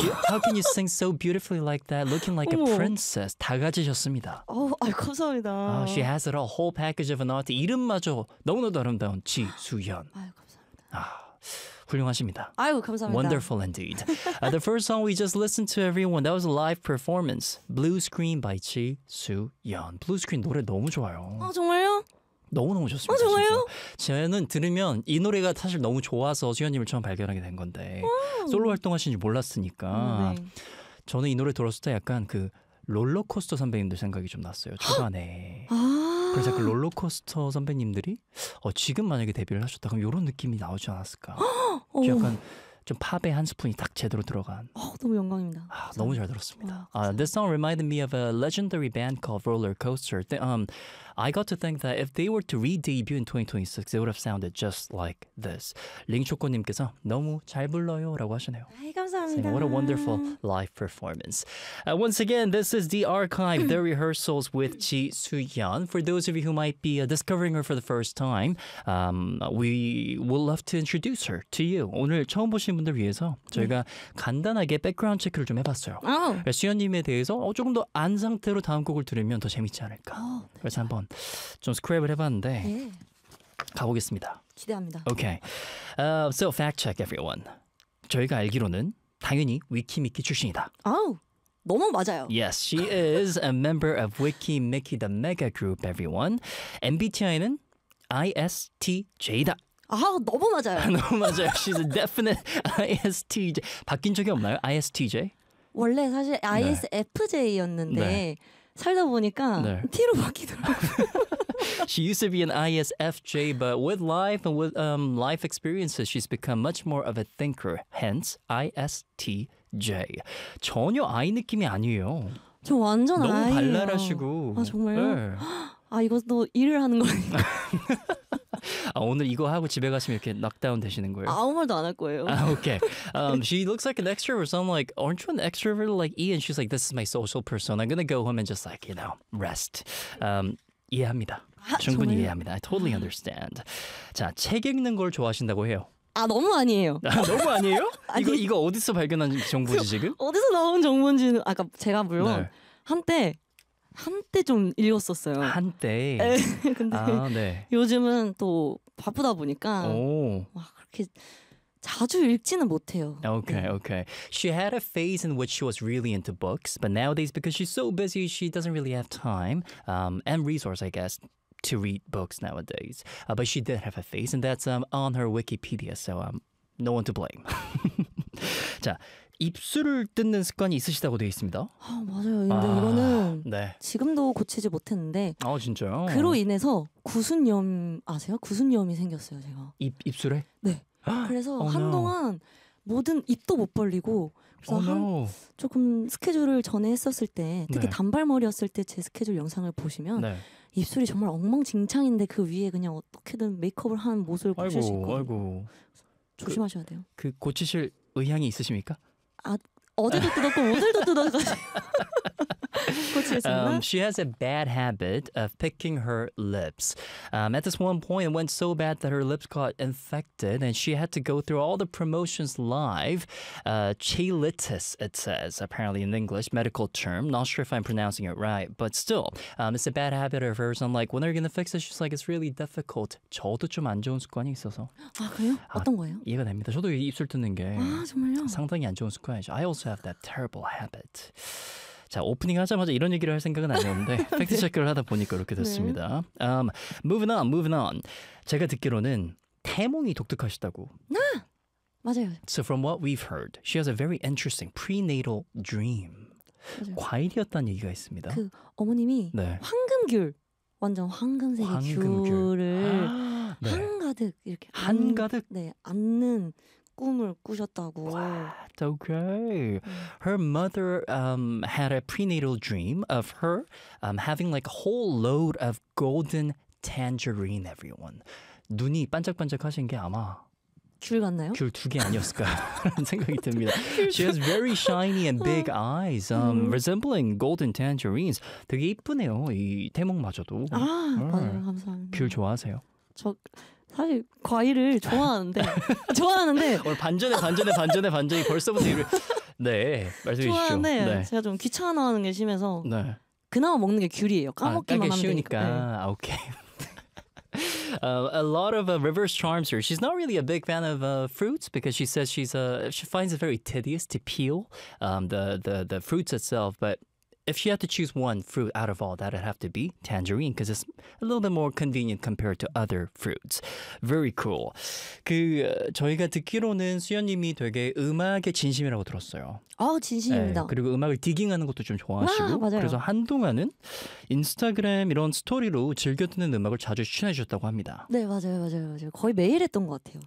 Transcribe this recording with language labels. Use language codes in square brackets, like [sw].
[en] How can you sing so beautifully like that, looking like 어머. A princess? [ko] 다 가지셨습니다. 어, 아, 감사합니다. [en] She has it all, whole package of an art. [ko] 이름마저 너무나도 아름다운 G. 수현. 감사합니다. 훌륭하십니다. 아유, 감사합니다. [en] Wonderful indeed. The first song we just listened to, everyone, that was a live performance. Blue Screen by 지수연. Blue Screen [ko] 노래 너무 좋아요. 아, 정말요? 너무너무 좋습니다. 아, 정말요? 진짜. 저는 들으면 이 노래가 사실 너무 좋아서 수연님을 처음 발견하게 된 건데 와우. 솔로 활동하신지 몰랐으니까 네. 저는 이 노래 들었을 때 약간 그 롤러코스터 선배님들 생각이 좀 났어요. 초반에. 그래서 그 롤러코스터 선배님들이 지금 만약에 데뷔를 하셨다 그럼 이런 느낌이 나오지 않았을까. 약간 좀 팝의 한 스푼이 딱 제대로 들어간. 너무 영광입니다. 너무 잘 들었습니다. [en] This song reminded me of a legendary band called Roller Coaster. I got to think that if they were to re-debut in 2026, they would have sounded just like this. [ko] 링초코님께서 너무 잘 불러요 라고 하시네요. 아이, 감사합니다. [en] Saying, what a wonderful live performance. Once again, this is The Archive, The Rehearsals with 지수연. For those of you who might be discovering her for the first time, we would love to introduce her to you. [ko] 오늘 처음 보신 분들 위해서 저희가 간단하게 백그라운드 체크를 좀 해봤어요. 수연님에 대해서 조금 더 안 상태로 다음 곡을 들으면 더 재밌지 않을까. 그래서 한번 좀 스크랩을 해봤는데 네. 가보겠습니다. 기대합니다. [en] Okay. So fact check everyone. [ko] 저희가 알기로는 당연히 위키미키 출신이다. 아우 너무 맞아요. [en] Yes, she is a member of WikiMiki the Mega Group. [ko] Everyone. MBTI는 ISTJ다. 아 너무 맞아요. 너무 맞아요. [en] She's a definite ISTJ. [ko] 바뀐 적이 없나요? ISTJ? 원래 사실 ISFJ였는데. 네. 살다 보니까 네. T로 바뀌더라고. [en] She used to be an ISFJ, but with life and with life experiences, she's become much more of a thinker. Hence, ISTJ. [ko] 전혀 I 느낌이 아니에요. 저 완전 I예요. 너무 발랄하시고. 아 정말요? 네. 아 이것도 일을 하는 거니까. 아, 오늘 이거 하고 집에 가시면 이렇게 낙다운 되시는 거예요? 아무 말도 안 할 거예요. 아, okay. [en] She looks like an extrovert, so I'm like, aren't you an extrovert like E? And she's like, this is my social persona. I'm gonna go home and just like, you know, rest. [ko] 이해합니다. 충분히 이해합니다. [en] I totally understand. [ko] 자, 책 읽는 걸 좋아하신다고 해요. 아, 너무 아니에요. 아, 너무 아니에요? 이거 어디서 발견한 정보지 지금? 어디서 나온 정보인지는, 아까 제가 물론 네. 한때 좀 읽었었어요. 한때? 네. 근데 네. 요즘은 또 바쁘다 보니까 오. 막 그렇게 자주 읽지는 못해요. [en] Okay, 네. okay. She had a phase in which she was really into books, but nowadays because she's so busy, she doesn't really have time and resource, I guess, to read books nowadays. But she did have a phase, and that's on her Wikipedia, so no one to blame. [ko] 자, 입술을 뜯는 습관이 있으시다고 되어 있습니다. 아, 맞아요. 근데 이거는 네. 지금도 고치지 못했는데 아, 진짜요? 그로 인해서 구순염 아세요? 구순염이 생겼어요, 제가. 입술에? 네. 그래서 한동안 모든 입도 못 벌리고 그래서 조금 스케줄을 전에 했었을 때 특히 네. 단발머리였을 때 제 스케줄 영상을 보시면 네. 입술이 정말 엉망진창인데 그 위에 그냥 어떻게든 메이크업을 한 모습을 보실 수 있고 아이고. 조심하셔야 돼요. 그 고치실 의향이 있으십니까? 아, 어제도 뜯었고 오늘도 뜯었어요. [en] She has a bad habit of picking her lips. At this one point, it went so bad that her lips got infected and she had to go through all the promotions live. Cheilitis, it says, apparently in English, medical term. Not sure if I'm pronouncing it right, but still, it's a bad habit of hers. I'm like, when are you going to fix it? She's like, it's really difficult. [ko] 저도 좀 안 좋은 습관이 있어서. 아, 그래요? 어떤 거예요? 이해가 됩니다. 저도 입술 뜯는 게 아, 정말요? 상당히 안 좋은 습관이죠. [en] I also have that terrible habit. [ko] 자, 오프닝 하자마자 이런 얘기를 할 생각은 아니었는데 팩트체크를 하다 보니까 이렇게 됐습니다. 네. [en] Moving on. [ko] 제가 듣기로는 태몽이 독특하시다고. 네! 맞아요. [en] So from what we've heard, she has a very interesting prenatal dream. [ko] 맞아요. 과일이었다는 얘기가 있습니다. 그 어머님이 네. 황금귤, 완전 황금색의 황금귤을 네. 한가득 이렇게 한가득? 네, 앉는 꿈을 꾸셨다고. [en] What? Okay. Her mother had a prenatal dream of her having like a whole load of golden tangerine, everyone. [ko] 눈이 반짝반짝하신 게 아마 귤 같나요? 귤 두 개 아니었을까 생각이 듭니다. [en] She has very shiny and big eyes, resembling golden tangerines. [ko] 되게 이쁘네요. 이 대목마저도. 아, 맞아요. 감사합니다. 귤 좋아하세요? 저 사실 과일을 좋아하는데 좋아하는데 오늘 반전에 벌써부터 이를 네 말씀해 주시죠. 네. 제가 좀 귀찮아하는 게 심해서 네. 그나마 먹는 게 귤이에요. 까먹기만 하면 쉬우니까. 네. 아, 오케이. [en] A lot of River's charms her. She's not really a big fan of fruits because she says she finds it very tedious to peel the fruits itself. But if she had to choose one fruit out of all, that'd have to be tangerine because it's a little bit more convenient compared to other fruits. Very cool. [ko] 그 저희가 듣기로는 수연님이 되게 음악에 진심이라고 들었어요. 아 진심입니다. 네, 그리고 음악을 디깅하는 것도 좀 좋아하시고 아, 그래서 한동안은 인스타그램 이런 스토리로 즐겨 듣는 음악을 자주 추천해 주셨다고 합니다. 네 맞아요. 거의 매일 했던 것 같아요.